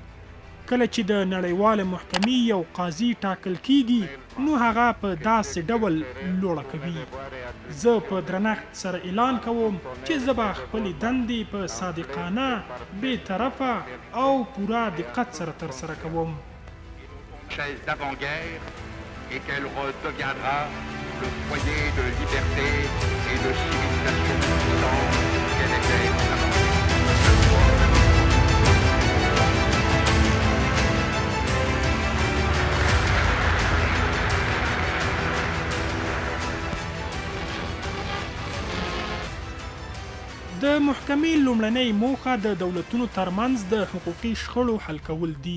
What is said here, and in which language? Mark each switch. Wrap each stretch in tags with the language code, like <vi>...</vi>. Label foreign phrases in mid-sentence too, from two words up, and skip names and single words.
<ps>کله چې د نړیواله محکمې یو قاضي ټاکل کیږي نو هغه په داسې ډول لوړه کوي. زه په درنښت سره اعلان کوم چې زه به خپلې دندې په صادقانه، بې طرفه او پوره دقت سره ترسره کوم.</ps> <fr>chaise d'avant-guerre et qu'elle redeviendra le foyer de liberté et de civilisation puissante qu'elle était avant.</fr> <ps>د محکمې لومړنۍ موخه د دولتونو ترمنځ د حقوقي شخړو حل کول دي.</ps>